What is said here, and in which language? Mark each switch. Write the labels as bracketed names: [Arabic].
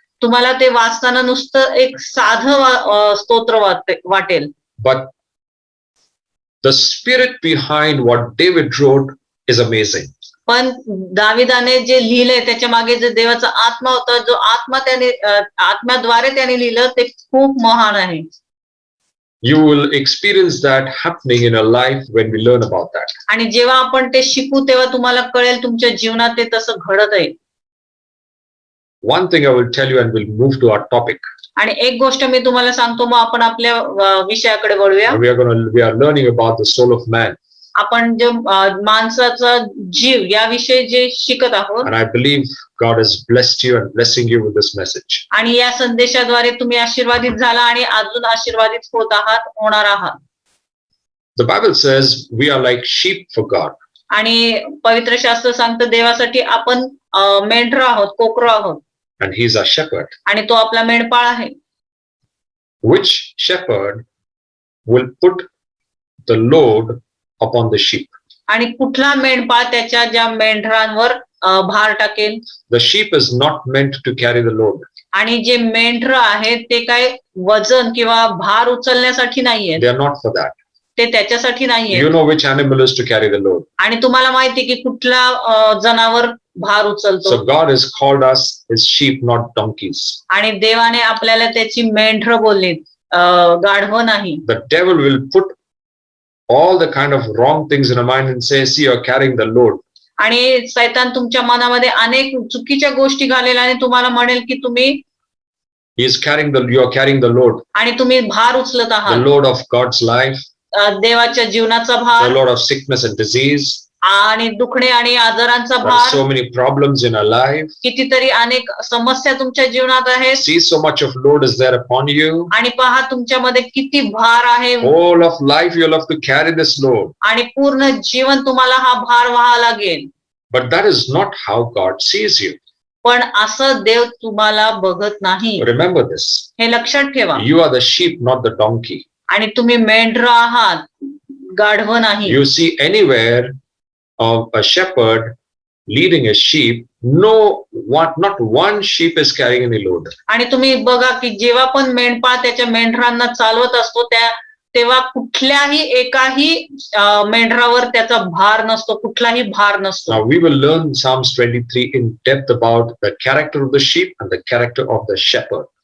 [Marathi] तुम्हाला ते वाचताना नुसतं एक साधं स्तोत्र वाटेल. [English] But the spirit behind what David wrote is amazing. [Marathi] पण दाविदाने जे लिहिलंय त्याच्या मागे जे देवाचा आत्मा होता, जो आत्म्याद्वारे त्याने लिहिलं ते खूप महान आहे. [English] You will experience that happening in your life when we learn about that. [Marathi] आणि जेव्हा आपण ते शिकू तेव्हा तुम्हाला कळेल तुमच्या जीवनात ते तसं घडत आहे. [English] One thing I will tell you and we'll move to our topic. [Marathi] आणि एक गोष्ट मी तुम्हाला सांगतो, मग आपण आपल्या विषयाकडे वळूया. [English] We are learning about the soul of man. [Marathi] आपण जे माणसाचा जीव याविषयी जे शिकत आहोत. [English] And I believe God has blessed you and blessing you with this message. [Marathi] आणि या संदेशाद्वारे तुम्ही आशीर्वादित झाला आणि अजून आशीर्वादित होणार आहात. [English] The Bible says we are like sheep for God. [Marathi] आणि पवित्र शास्त्र सांगतं देवासाठी आपण मेंढरं आहोत, कोकरं आहोत. [English] And he is our shepherd. [Marathi] आणि तो आपला मेंढपाळ आहे. [English] Which shepherd will put the load upon the sheep? [Marathi] आणि कुठला मेंढपाळ त्याच्या ज्या मेंढरांवर भार टाकेल? [English] The sheep is not meant to carry the load. [Marathi] आणि जे मेंढर आहेत ते काय वजन किंवा भार उचलण्यासाठी नाहीये. [English] They are not for that. [Marathi] ते त्याच्यासाठी नाहीये. [English] You know which animal is to carry the load. [Marathi] आणि तुम्हाला माहिती की कुठला जनावर भार उचलतो. [English] So God has called us his sheep, not donkeys. [Marathi] आणि देवाने आपल्याला त्याची मेंढर बोलली, गाढवं नाही. [English] The devil will put all the kind of wrong things in our mind and say, see, you're carrying the load. [Marathi] आणि सैतान तुमच्या मनामध्ये अनेक चुकीच्या गोष्टी घालेल आणि तुम्हाला म्हणेल की तुम्ही [English] you are carrying the load. [Marathi] आणि तुम्ही भार उचलत [English] The [Marathi] आहात. [English] load of God's life, [Marathi] देवाच्या जीवनाचा [English] the [Marathi] भार, [English] load of sickness and disease. [Marathi] आणि दुखणे आणि आजारांचा [English] There are [Marathi] भार. [English] so many problems in our life. [Marathi] कितीतरी अनेक समस्या तुमच्या जीवनात आहेत. [English] See, so much of load is there upon you. [Marathi] आणि पहा तुमच्यामध्ये किती भार आहे. [English] All of life you'll have to carry this load. [Marathi] आणि पूर्ण जीवन तुम्हाला हा भार व्हावा लागेल. [English] But that is not how God sees you. [Marathi] पण असं देव तुम्हाला बघत नाही. [English] Remember this. [Marathi] हे लक्षात ठेवा. [English] You are the sheep, not the donkey. [Marathi] आणि तुम्ही मेंढरं आहात, गाढवं नाही. [English] You see anywhere of a shepherd leading a sheep, not one sheep is carrying any load. [Marathi] आणि तुम्ही बघा की जेव्हा पण मेंढपाळ त्याच्या मेंढरांना चालवत असतो तेव्हा कुठल्याही एकाही मेंढरावर त्याचा भार नसतो, कुठलाही भार नसतो. [English] Now we will learn Psalms 23 in depth about the character of the sheep and the character of the shepherd.